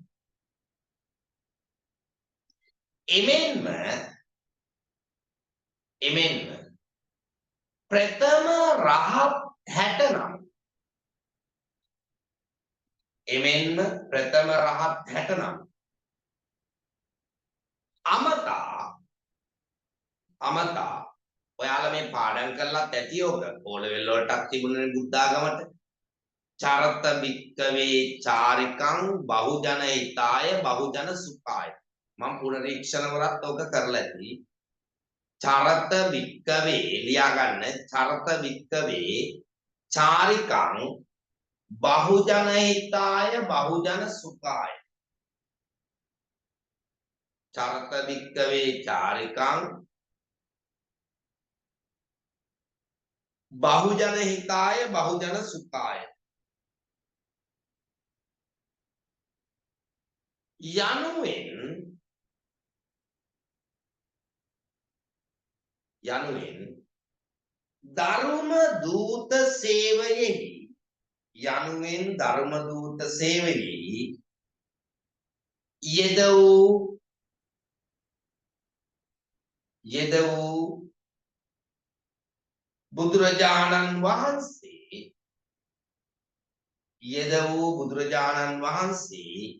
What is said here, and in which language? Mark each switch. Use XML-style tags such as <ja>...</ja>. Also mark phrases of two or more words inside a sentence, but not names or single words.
<si>එමෙන්ම ප්‍රථම රහත් 69 එමෙන්ම ප්‍රථම රහත් 69 අමතා ඔයාලා මේ පාඩම් කරලත් ඇති ඔබ ඕ ලෙවල් වලටත් තිබුණනේ බුද්ධාගමට චරත</si> <pi>වික්කවේ චාරිකං බහුජන හිතාය බහුජන සුඛාය</pi> <si>මම පුනරීක්ෂණ වලත් ඔක කරලා ඇති</si> <pi>චරත වික්කවේ</pi> <si>ලියා ගන්න</si> <pi>චරත වික්කවේ චාරිකං බහුජන හිතාය බහුජන සුඛාය චරත වික්කවේ චාරිකං බහුජන හිතාය බහුජන සුඛාය</pi> <si>යනුවෙන් ධර්ම දූත සේවයෙහි යෙද වූ බුදුරජාණන් වහන්සේ</si>